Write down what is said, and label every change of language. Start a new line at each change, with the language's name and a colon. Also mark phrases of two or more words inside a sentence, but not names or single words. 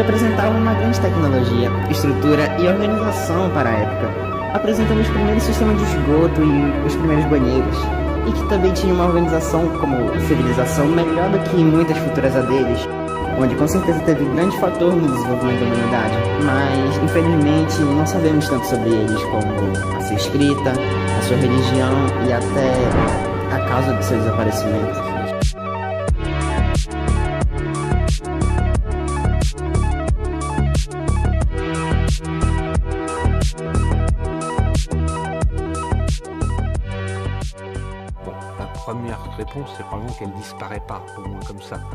Portuguese: apresentava uma grande tecnologia, estrutura e organização para a época, apresentando os primeiros sistemas de esgoto e os primeiros banheiros, e que também tinha uma organização como civilização melhor do que muitas futuras a deles, onde com certeza teve grande fator no desenvolvimento da humanidade, mas infelizmente não sabemos tanto sobre eles, como a sua escrita, a sua religião e até a causa do seu desaparecimento.
French: La première réponse, c'est probablement qu'elle ne disparaît pas, au moins comme ça.